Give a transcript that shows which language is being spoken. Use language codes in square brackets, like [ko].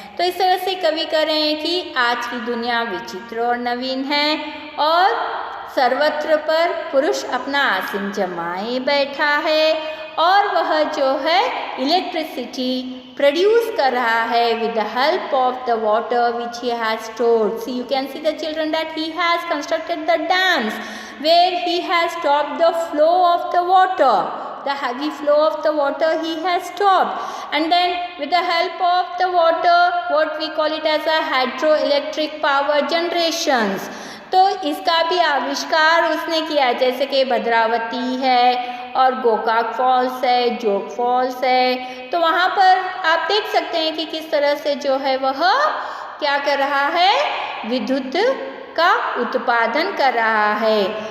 [hi] तो इस तरह से कवि कह रहे हैं कि आज की दुनिया विचित्र और नवीन है और सर्वत्र पर पुरुष अपना आसन जमाए बैठा है और वह जो है इलेक्ट्रिसिटी प्रोड्यूस कर रहा है [en] with the help of the water which he has stored. See, you can see the children that he has constructed the dams where he has stopped the flow of the water. The heavy flow of the water he has stopped, and then with the help of the water what we call it as a hydroelectric power generations. [hi] तो इसका भी आविष्कार उसने किया, जैसे कि भद्रावती है और गोकाक फॉल्स है, जोग फॉल्स है। तो वहाँ पर आप देख सकते हैं कि किस तरह से जो है वह क्या कर रहा है, विद्युत का उत्पादन कर रहा है।